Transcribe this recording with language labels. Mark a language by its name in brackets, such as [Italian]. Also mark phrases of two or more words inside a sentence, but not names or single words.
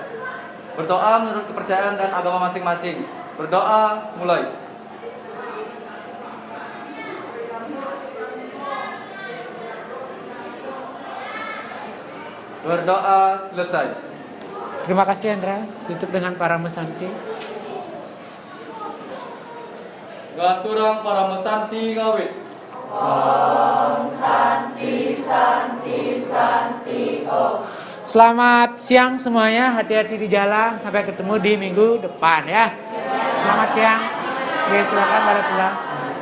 [Indonesian] Berdoa menurut kepercayaan dan agama masing-masing. Berdoa mulai. Berdoa selesai. Terima kasih Hendra. Tutup dengan para mesanti. [Balinese] Gaturang para mesanti ngawit. [Sanskrit] Om Santi Santi Santi Om. [Indonesian] Selamat siang semuanya. Hati-hati di jalan. Sampai ketemu di minggu depan ya. Selamat siang. Oke, silakan pada pulang.